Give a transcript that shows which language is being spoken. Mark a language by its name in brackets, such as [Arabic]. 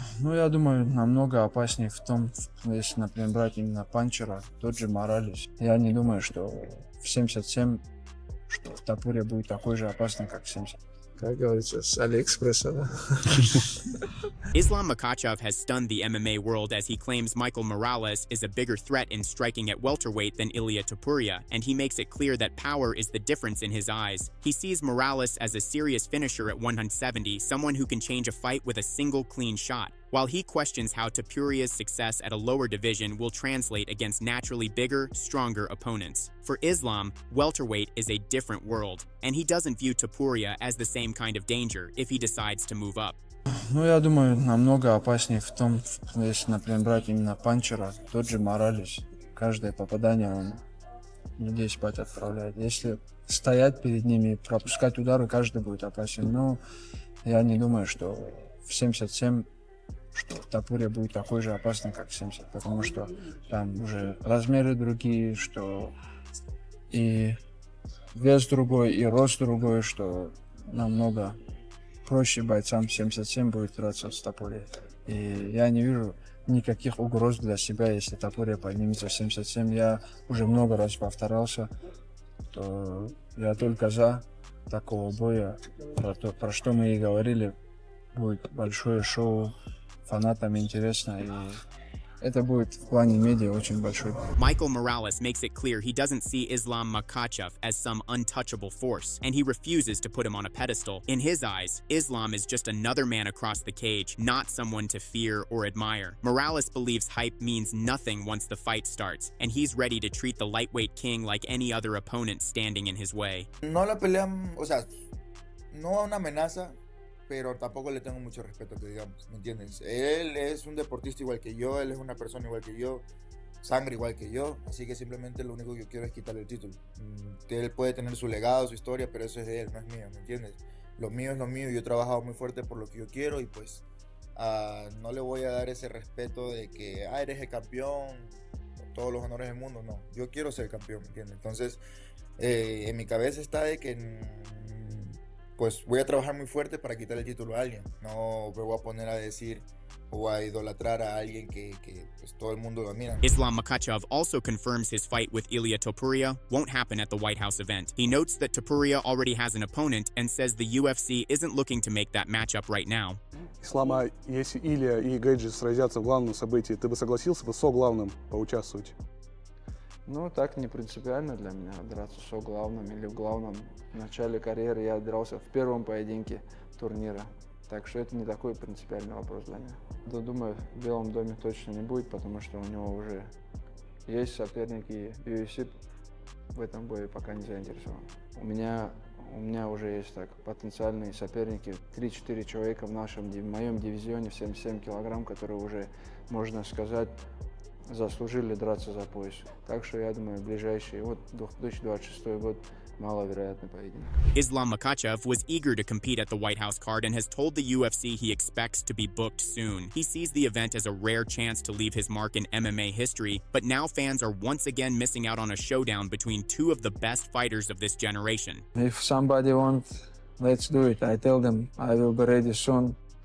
[Russian] Ну, я думаю, намного опаснее в том, если, например, брать именно панчера, тот же Моралес. Я не думаю, что в 77, что Топурия будет такой же опасный, как в 70. Как говорится, с Алиэкспресса, да? [English] Islam Makhachev has stunned the MMA world as he claims Michael Morales is a bigger threat in striking at welterweight than Ilia Topuria, and he makes it clear that power is the difference in his eyes. He sees Morales as a serious finisher at 170, someone who can change a fight with a single clean shot, while he questions how Topuria's success at a lower division will translate against naturally bigger, stronger opponents. For Islam, welterweight is a different world, and he doesn't view Topuria as the same kind of danger if he decides to move up. [Russian] Ну, я думаю, намного опаснее в том, если, например, брать именно панчера, тот же Моралес. Каждое попадание он людей спать отправляет. Если стоять перед ними и пропускать удары, каждый будет опасен. Но я не думаю, что в 77, что Топурия будет такой же опасный, как в 70. Потому что там уже размеры другие, что и вес другой, и рост другой, что намного проще бойцам 77 будет драться с Топурией. И я не вижу никаких угроз для себя, если Топурия поднимется в 77. Я уже много раз повторялся, то я только за такого боя. Про что мы и говорили, будет большое шоу, фанатам интересно. И это будет в плане медиа очень большой. [English] Michael Morales makes it clear he doesn't see Islam Makhachev as some untouchable force, and he refuses to put him on a pedestal. In his eyes, Islam is just another man across the cage, not someone to fear or admire. Morales believes hype means nothing once the fight starts, and he's ready to treat the lightweight king like any other opponent standing in his way. [Spanish] No la pelean, o sea, no una amenaza, pero tampoco le tengo mucho respeto, que digamos, ¿me entiendes? Él es un deportista igual que yo, él es una persona igual que yo, sangre igual que yo, así que simplemente lo único que yo quiero es quitarle el título. Él puede tener su legado, su historia, pero eso es de él, no es mío, ¿me entiendes? Lo mío es lo mío, yo he trabajado muy fuerte por lo que yo quiero y pues no le voy a dar ese respeto de que, eres el campeón, todos los honores del mundo, no, yo quiero ser campeón, ¿me entiendes? Entonces, en mi cabeza está de que pues voy a trabajar muy fuerte para quitar el título a alguien. No me voy a poner a decir o a idolatrar a alguien que pues, todo el mundo lo admira. [English] Islam Makhachev also confirms his fight with Ilia Topuria won't happen at the White House event. He notes that Topuria already has an opponent and says the UFC isn't looking to make that matchup right now. [Russian] Ислама, если Илья и Gaethje сразятся в главном событии, ты бы согласился бы со главным поучаствовать? Ну, так не принципиально для меня драться со главным или в главном. В начале карьеры я дрался в первом поединке турнира. Так что это не такой принципиальный вопрос для меня. Да, думаю, в Белом доме точно не будет, потому что у него уже есть соперники. UFC в этом бою пока не заинтересован. У меня уже есть так потенциальные соперники. 3-4 человека в моем дивизионе в 77 килограмм, которые уже, можно сказать, заслужили драться за пояс. Так что я думаю, ближайший 2026 год маловероятный поединок. [English] Islam Makhachev was eager to compete at the White House card and has told the UFC he expects to be booked soon. He sees the event as a rare chance to leave his mark in MMA history, but now fans are once again missing out on a showdown between two of the best fighters of this generation. If somebody wants, let's do it. I tell them I will be ready soon.